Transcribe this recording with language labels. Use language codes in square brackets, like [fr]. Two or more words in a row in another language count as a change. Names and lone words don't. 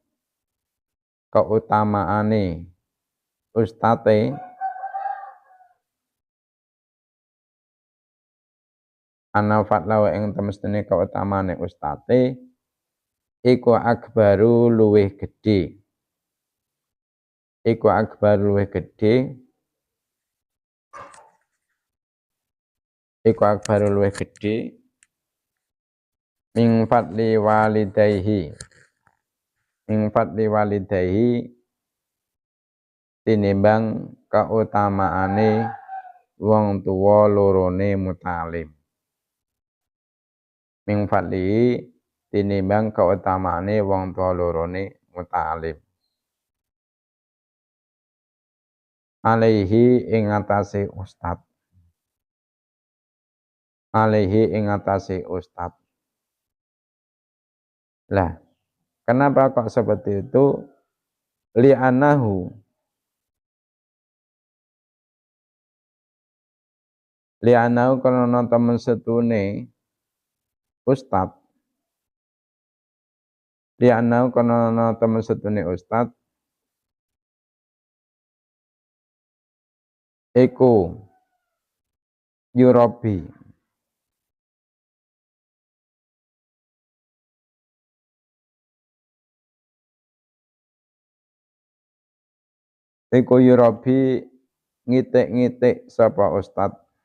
[jv] keutamaane ustate [ar] أن فضله [jv] ing temen setuhune keutamaane ustate iku akbaru luwih gedhe, iku akbaru luwih gedhe, iku akbaru luwih gedhe [ar] من فضل والديه, من فضل والديه [jv] tinimbang kautamaane wong tuwa lorone mutalim. [ar] من فضل [jv] tinimbang kautamaane wong tuwa lorone mutalim. Alaihi ing atase ustad. Alaihi ing atase ustad. Lah, [id] kenapa kok seperti itu? [jv] Li'anahu karena temen setune ustad. Li'anahu karena temen setune ustad iku yurabi ngitik-ngitik sapa ustad.